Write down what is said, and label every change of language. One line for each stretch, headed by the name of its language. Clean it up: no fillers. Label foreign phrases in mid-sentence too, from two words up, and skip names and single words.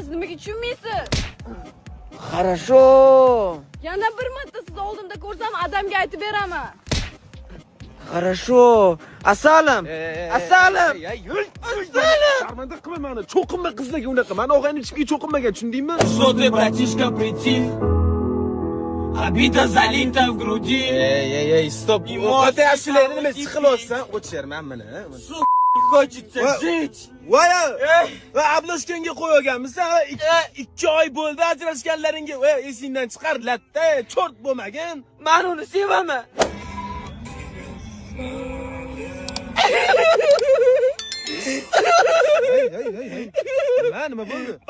Uzbek: Nimaga tushunmaysiz?
Russian: Хорошо.
Uzbek: Yana bir marta sizni oldimda ko'rsam, adamga aytib beraman.
Russian: Хорошо. Asalom.
Uzbek: Asalom. Sharmanda qilma meni. Cho'qinma qizlarga unaqa. Meni og'ayni ichimga cho'qinmagan, tushundingmi?
Russian: Что ты, братишка, прийти? Обида залита в груди.
Uzbek: Ey, stop. Ota ashularini nima siqilyapsan? O'chir men meni.
Russian: Хочется жить. Voya!
Uzbek: Va Abloshkanga qo'yganmisan? 2 oy bo'ldi ajrashganlaringga. Esingdan chiqar, latta, cho'rt bo'lmagin. Men uni sevaman. Hey. Nima bo'ldi?